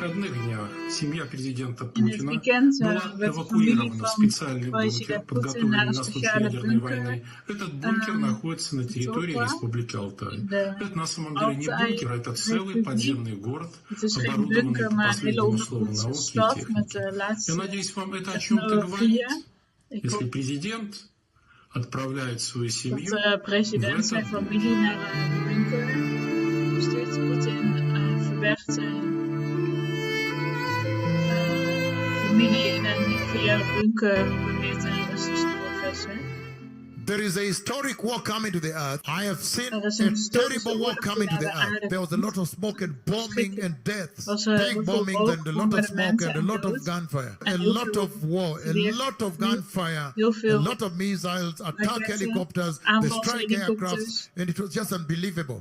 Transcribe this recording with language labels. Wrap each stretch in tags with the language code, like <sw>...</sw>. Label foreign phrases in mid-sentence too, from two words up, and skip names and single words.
<ru>дня семья президента</ru> <nl>In het</nl> <ru>Путина</ru> <nl>weekend</nl> <ru>была</ru> <nl>werd de familie</nl> <ru>эвакуирована в</ru> <nl>van</nl> <ru>специальный бункер,</ru> <nl>president Poetin naar</nl> <ru>подготовленный</ru> <nl>een</nl> <ru>на случай</ru> <nl>speciale</nl> <ru>ядерной</ru> <nl>bunker</nl> <ru>войны. Этот бункер находится на территории</ru> <nl>vertrokken.</nl> <ru>Республики Алтай.</ru> <nl>De</nl> <ru>Это на самом деле не бункер, это целый подземный город,</ru> <nl>Het is geen</nl> <ru>оборудованный</ru> <nl>bunker,</nl> <ru>по</ru> <nl>maar een hele</nl> <ru>последнему слову</ru> <nl>ondergrondse</nl> <ru>науки и</ru> <nl>stad</nl> <ru>техники.</ru> <nl>met de</nl> <ru>Я</ru> <nl>laatste</nl> <ru>надеюсь, вам это о чем-то говорит.</ru> <nl>technologieën. Ik</nl> <ru>Если</ru> <nl>hoop</nl> <ru>президент отправляет свою семью</ru> <nl>dat de president zijn familie naar een bunker stuurt. Poetin verbergt zijn familie in een nucleaire bunker, beweert een Russische professor.</nl> <en>There is a historic war coming to the earth. I have seen a terrible war coming to the earth. There was a lot of smoke and bombing and deaths. Tank bombings and a lot of smoke and a lot of gunfire. A lot of war, a lot of gunfire, a lot of missiles, attack helicopters, the strike aircrafts, and it was just unbelievable.</en>